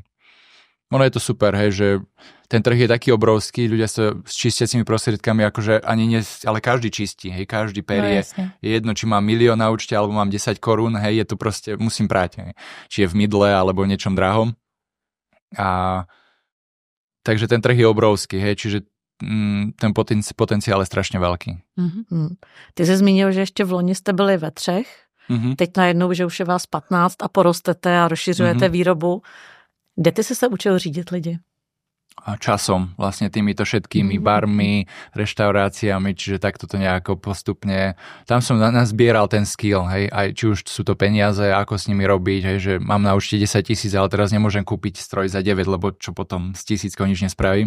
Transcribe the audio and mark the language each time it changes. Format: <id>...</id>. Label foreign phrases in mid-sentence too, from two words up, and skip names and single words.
<sk>Ono je to super, hej, že ten trh je taký obrovský, ľudia sa s čistiacimi prostriedkami, akože ani nie, ale každý čistí, hej, každý perie. Je jedno, či mám 1 000 000 na účte, alebo mám 10 korún, hej, je to proste, musím prať, hej. Či je v mydle, alebo v niečom drahom. Takže ten trh je obrovský, hej, čiže ten potenciál je strašne veľký.</sk> <cs>Ty jsi zmínil, že ještě v loni jste byli ve 3, teď najednou, že už je vás 15 a porostete a rozšiřujete výrobu. Kde ty jsi se učil řídit lidi?</cs> <sk>časom, vlastne týmito všetkými barmi, reštauráciami, čiže takto to nejako postupne, tam som nazbieral ten skill, hej, aj či už sú to peniaze, ako s nimi robiť, hej, že mám na účte 10 000, ale teraz nemôžem kúpiť stroj za 9, lebo čo potom s 1000 nič nespravím.</sk>